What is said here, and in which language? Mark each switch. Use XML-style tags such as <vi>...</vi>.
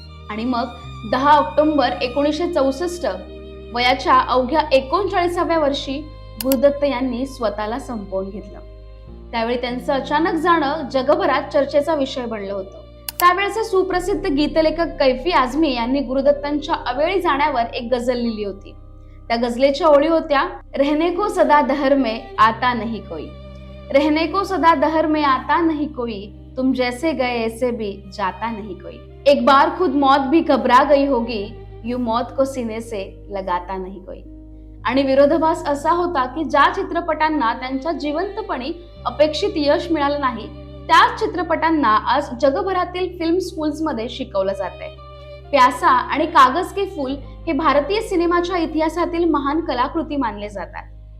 <mr>आणि मग 10 ऑक्टोबर 1964 वयाच्या अवघ्या 39व्या वर्षी गुरुदत्त यांनी स्वतःला संपवून घेतलं। त्यावेळी त्यांचं अचानक जाणं जगभरात चर्चेचा विषय बनलं होतं। त्यावेळचे सुप्रसिद्ध गीतलेखक कैफी आझमी यांनी गुरुदत्तांच्या अवेळी जाण्यावर एक गझल लिहिली होती। त्या गझलेच्या ओळी होत्या,</mr> <hi>रहने को सदा दहर में आता नहीं कोई, रहने को सदा दहर में आता नहीं कोई, तुम जैसे गए ऐसे भी जाता नहीं कोई, एक बार खुद मौत भी घबरा गई होगी, यूं मौत को सीने से लगाता नहीं कोई।</hi> <mr>आणि विरोधाभास असा होता की ज्या चित्रपटांना त्यांच्या जिवंतपणी अपेक्षित यश मिळालं नाही, त्याच चित्रपटांना आज जगभरातील फिल्म स्कूल्समध्ये शिकवलं जातंय। प्यासा आणि कागज के फूल हे भारतीय सिनेमाच्या इतिहासातील महान कलाकृती मानले जातात।</mr>